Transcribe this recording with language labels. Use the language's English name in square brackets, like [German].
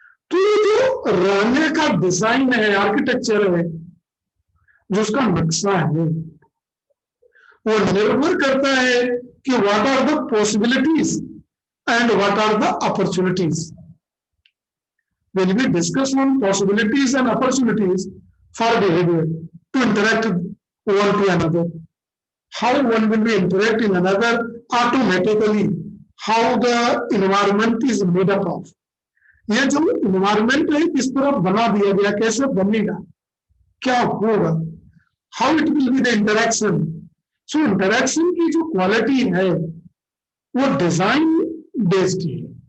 [Hindi] तो ये जो रहने का डिजाइन है, आर्किटेक्चर है, जो उसका नक्शा है, वो निर्भर करता है कि [English] What are the possibilities and what are the opportunities. When we discuss on possibilities and opportunities for behavior to interact one to another, how one will be interact in another, automatically how the environment is made up of. [Hindi] ये जो environment है किस तरह बना दिया गया, कैसे बनेगा, क्या होगा, [English] how it will be the interaction. [Hindi] So interaction की जो क्वालिटी है वो डिजाइन बेस्ड है।